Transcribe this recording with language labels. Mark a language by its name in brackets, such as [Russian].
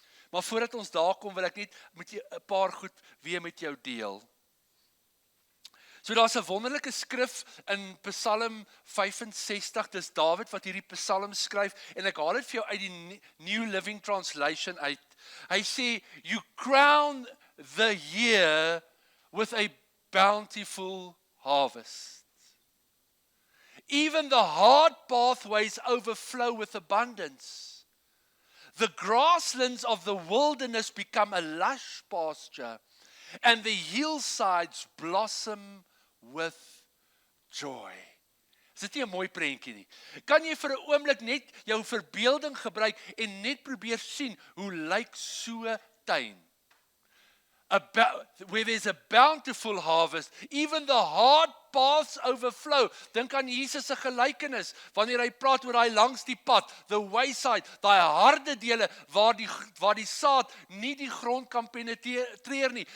[Afrikaans] Maar voordat ons daar kom, wil ek net met jou 'n paar goed weer met jou deel. So daar's 'n wonderlike skrif in Psalm 65, dis Dawid wat hierdie Psalm skryf, en ek haal dit vir jou uit die New Living Translation uit. Hy sê, [English] you crown the year with a bountiful harvest. Even the hard pathways overflow with abundance. The grasslands of the wilderness become a lush pasture, and the hillsides blossom with joy. [Afrikaans] Is dit nie 'n mooi prentjie nie? Kan jy vir 'n oomblik net jou verbeelding gebruik en net probeer sien hoe lyk so 'n tuin? [English] Where there's a bountiful harvest, even the hard paths overflow. [Afrikaans] Dink aan Jesus se gelykenis, wanneer hy praat oor daai langs die pad, [English] the wayside, [Afrikaans] daai harde dele, waar die saad nie die grond kan penetreer nie.